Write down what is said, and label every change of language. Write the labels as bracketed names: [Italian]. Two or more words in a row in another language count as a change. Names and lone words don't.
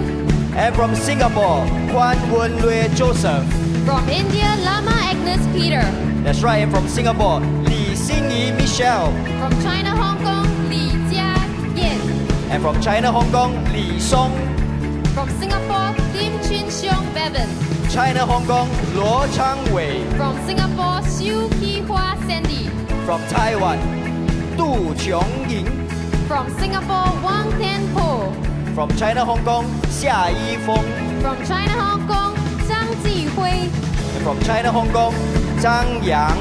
[English] And from Singapore, Kwan Wen Lue Joseph. From India, Lama Agnes Peter. That's right, and from Singapore, Li Xingyi Michelle. From China, Hong Kong, Li Jia Yan. And from China, Hong Kong, Li Song. From Singapore, Lim Chin Xiong Bevan. China, Hong Kong, Luo Changwei. From Singapore, Xiu Ki Hua Sandy. From Taiwan, Du Qiong-ying. From Singapore, Wang Tian Po. From China, Hong Kong, Xia Yifeng. From China, Hong Kong, Zhang Jihui. And from China, Hong Kong, Zhang Yang.